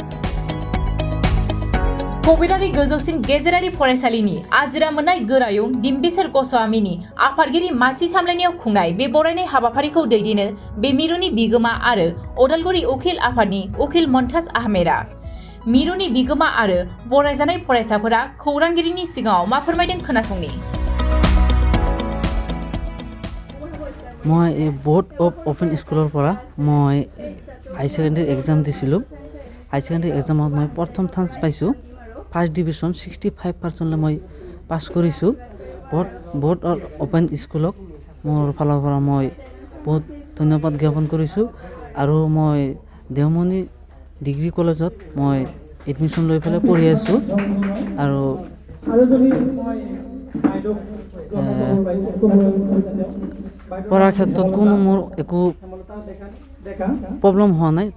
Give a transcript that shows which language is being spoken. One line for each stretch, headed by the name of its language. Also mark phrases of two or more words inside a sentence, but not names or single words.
Bodo: कबिरारि गोजौसिन गेजेरारि फरायसालिनि आजिरा मोननाय गोरायुं दिम्बिसर गस्वामीनि आफादगिरि मासि सामलायनायाव खुंनाय बे बरायनाय हाबाफारिखौ दैदेनो बे मिरुनि बिगोमा आरो उदालगुरि उकिल आफादनि उकिल मन्ताज आहमेदा। मिरुनि बिगोमा आरो बरायजानाय फरायसाफोरा खौरांगिरिनि सिगाङाव मा फोरमायदों खोनासंनि।
Assamese: মই बोर्ड अफ ओपन स्कुলৰ পৰা মই
English: high secondary exam
Assamese: দিছিলোঁ।
English: high secondary
Assamese: এক্সামত মই প্ৰথম চান্স পাইছোঁ।
English: first division
Assamese: 65% মই পাছ কৰিছোঁ। बोर्ड অফ ओपन স্কুলক মোৰ ফালৰ পৰা মই বহুত ধন্যবাদ জ্ঞাপন কৰিছোঁ আৰু মই দেওমণি ডিগ্ৰী কলেজত মই এডমিশ্যন লৈ পেলাই পঢ়ি আছোঁ আৰু পঢ়াৰ ক্ষেত্ৰত কোনো মোৰ একো প্ৰব্লেম হোৱা নাই।